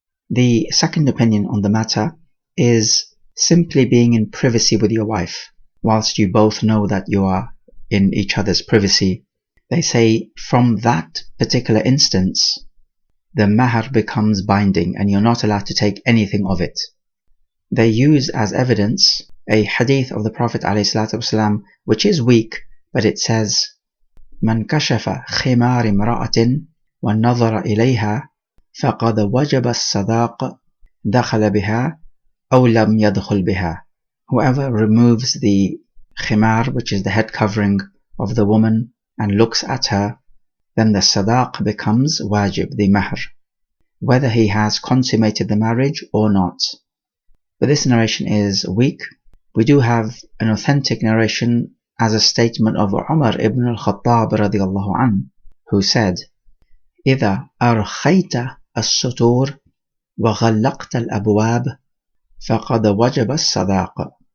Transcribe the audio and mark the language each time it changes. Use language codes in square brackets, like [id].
[en] The second opinion on the matter is simply being in privacy with your wife, whilst you both know that you are in each other's privacy. They say from that particular instance, the mahar becomes binding and you're not allowed to take anything of it. They use as evidence a hadith of the Prophet ﷺ, which is weak, but it says, [ar] من كشف خمار امرأة ونظر إليها فقد وجب الصداق دخل بها أو لم يدخل بها. [en] Whoever removes the khimar, which is the head covering of the woman, and looks at her, then the sadaq becomes wajib, the mahr, whether he has consummated the marriage or not. But this narration is weak. We do have an authentic narration as a statement of Umar ibn al-Khattab radiyallahu anhu, who said, [ar] إِذَا أَرْخَيْتَ السُّطُورِ وَغَلَّقْتَ الْأَبْوَابِ فَقَدْ وَجَبَ الصَّدَاقِ.